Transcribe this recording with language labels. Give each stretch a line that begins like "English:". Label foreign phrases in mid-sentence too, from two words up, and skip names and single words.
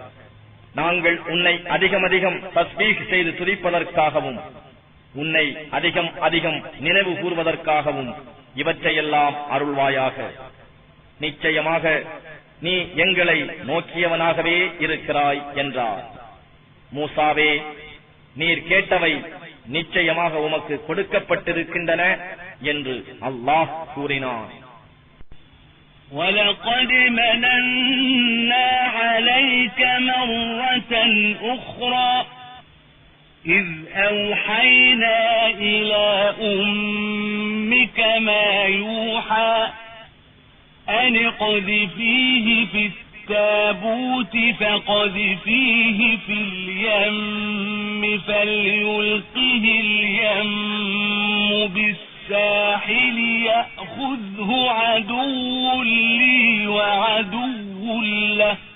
Tamil: நாங்கள் உன்னை அதிகம் தஸ்பீஹ் செய்து துதிப்பதற்காகவும் உன்னை அதிகம் நினைவு கூர்வதற்காகவும் இவற்றையெல்லாம் அருள்வாயாக. நிச்சயமாக நீ எங்களை நோக்கியவனாகவே இருக்கிறாய் என்றார். மூசாவே, நீர் கேட்டவை நிச்சயமாக உமக்கு கொடுக்கப்பட்டிருக்கின்றன என்று அல்லாஹ் கூறினான்.
Arabic: وَلَقَدْ مَنَنَّا عَلَيْكَ مَرَّةً أُخْرَى إِذْ أَوْحَيْنَا إِلَى أُمِّكَ مَا يُوحَى أن اقذفيه في التابوت فقذفيه في اليم فليلقه اليم بالساحل يأخذه عدو لي وعدو له